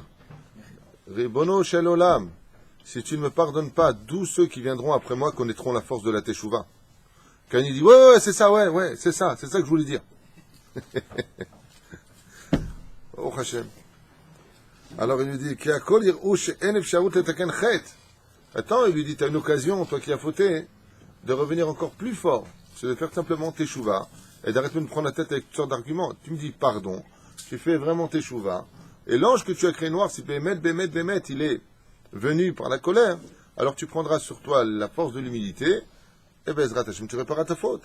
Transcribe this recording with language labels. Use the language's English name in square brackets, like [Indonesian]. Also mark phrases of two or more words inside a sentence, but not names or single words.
[Hebrew] רבונו של עולם. [French] Si tu ne me pardonnes pas, d'où ceux qui viendront après moi connaîtront la force de la Teshuvah. Caïn il dit, ouais, c'est ça, ouais, c'est ça que je voulais dire. Oh Hashem. Alors il lui dit, [Hebrew] כי הכל יראו שאין אפשרות לתקן חטא. [French] Attends, il lui dit, tu as une occasion, toi qui as fauté, de revenir encore plus fort. C'est de faire simplement Teshuvah et d'arrêter de me prendre la tête avec toutes sortes d'arguments. Tu me dis pardon, tu fais vraiment Teshuvah. Et l'ange que tu as créé noir, si Bémet, il est venu par la colère, alors tu prendras sur toi la force de l'humilité, et [Hebrew] בעזרת השם, [French] tu répareras ta faute.